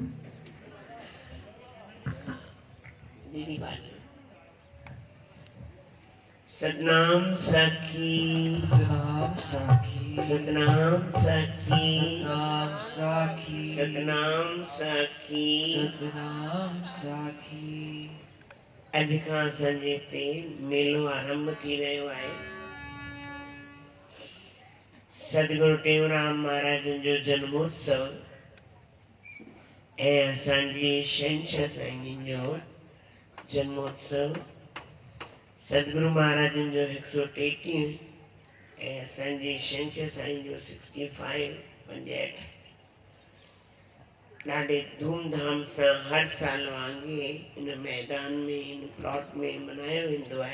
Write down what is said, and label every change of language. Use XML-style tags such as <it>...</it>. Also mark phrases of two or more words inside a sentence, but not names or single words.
<hi>मेरी बात सतनाम साखी, सतनाम साखी, सतनाम साखी, सतनाम साखी, सतनाम साखी, सतनाम साखी।</hi> <sd>अॼु खां असांजे हिते मेलो आरंभ थी रहियो आहे। सतगुरु टेऊंराम महाराजनि जो जन्मोत्सव ऐं असांजी शहंशाह साईं जो जन्मोत्सव, सतगुरु महाराजनि जो 133 ऐं असांजी शहंशाह साईं जो 65 65 ॾाढे धूमधाम सां हर साल वांगुरु इन मैदान में इन प्लॉट में मल्हायो वेंदो आहे।</sd>